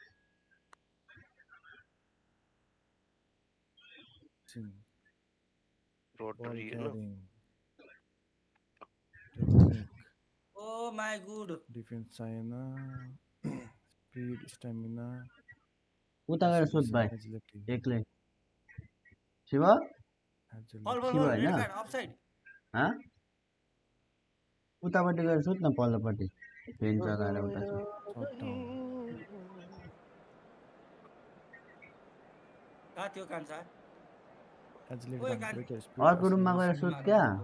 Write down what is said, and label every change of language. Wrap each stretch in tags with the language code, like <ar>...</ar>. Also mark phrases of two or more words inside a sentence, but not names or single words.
<ne>बल रोटरी होइन</ne> <en>carrying technique oh my good डिफेन्स चाहिएन speed stamina</en> <ne>उता गएर सोध भाइ एजिलिटी एक्लै शिव फल फल शिव फल होइन</ne> <en>red card offside</en> <ne>उतापट्टि गएर सोध न पल्लोपट्टि पेन चलाएर उता कहाँ त्यो कान्छा एजिलिटी ओए</ne> <en>bang breaker speed</en> <ne>अर्को रुममा गएर सोध क्या</ne>